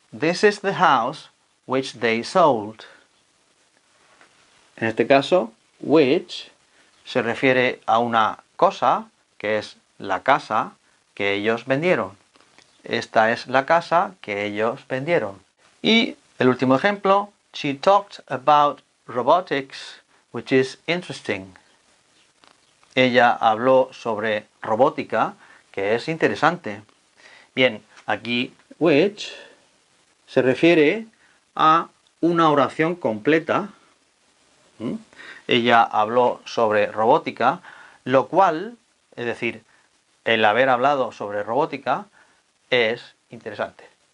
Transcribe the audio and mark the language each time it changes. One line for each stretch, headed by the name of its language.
English: This is the house which they sold.
Spanish: En este caso, which se refiere a una cosa, que es la casa que ellos vendieron. Esta es la casa que ellos vendieron. Y el último ejemplo.
English: She talked about robotics, which is interesting.
Spanish: Ella habló sobre robótica, que es interesante. Bien, aquí which se refiere a una oración completa. Ella habló sobre robótica, lo cual, es decir, el haber hablado sobre robótica es interesante.